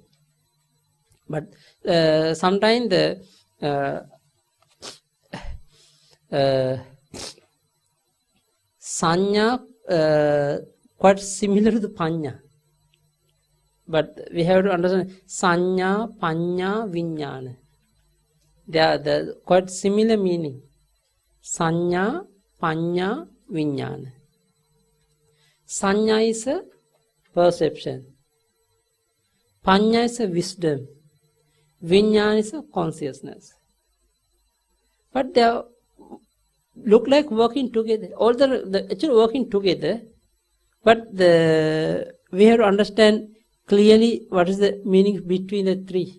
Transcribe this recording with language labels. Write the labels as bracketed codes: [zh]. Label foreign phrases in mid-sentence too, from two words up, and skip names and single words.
[en] But sometimes the sanya quite similar to the panya. But we have to understand [pi] sanya, panya, viññāna. [en] They are the quite similar meaning. [pi] Sanya, panya, viññāna. [en] Sanya is a perception. Panya is a wisdom. Viññāna is a consciousness. But they are, look like working together. All the actually working together. But we have to understand clearly what is the meaning between the three.